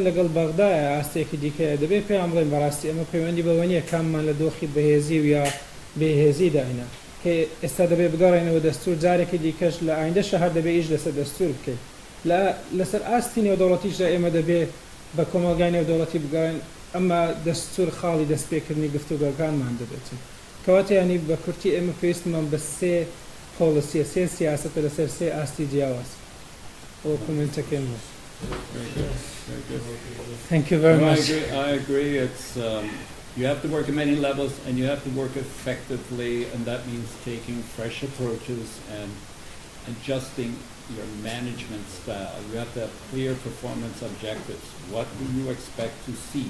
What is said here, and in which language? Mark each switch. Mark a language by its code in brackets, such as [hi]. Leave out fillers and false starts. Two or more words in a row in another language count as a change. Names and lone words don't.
[ckb] لەگەڵ بەغدایە ئاستێکی دیکەیە دەبێت پێیان بڵێن بەڕاستی ئەمە پەیوەندی بەوە نییە کاممان لە دۆخی بەهێزی و یا بێهێزی داینە کە ئێستا دەبێت بگەڕێنەوە دەستوور جارێکی دیکەش لە ئایندەش هەر دەبێت ئیژ لەسەر دەستوور بکەیت لەسەر ئاستی نێودەوڵەتیشدا ئێمە دەبێت بە کۆمەلگای نێودەوڵەتی بگەڕێن ئەمما دەستوور خاڵی دەستپێکردنی گفتوگۆکانمان دەبێتن کەواتە ینی بە کورتی ئێمە پێویستمان بە سێ پۆلیسیە سێ سیاسەتە لەسەر سێ ئاستی جیاواز ئەوە کۆمنتەکەم بوو. [en] Thank you very much. I agree. It's you have to work at many levels, and you have to work effectively, and that means taking fresh approaches and adjusting your management style. You have to have clear performance objectives. What do you expect to see?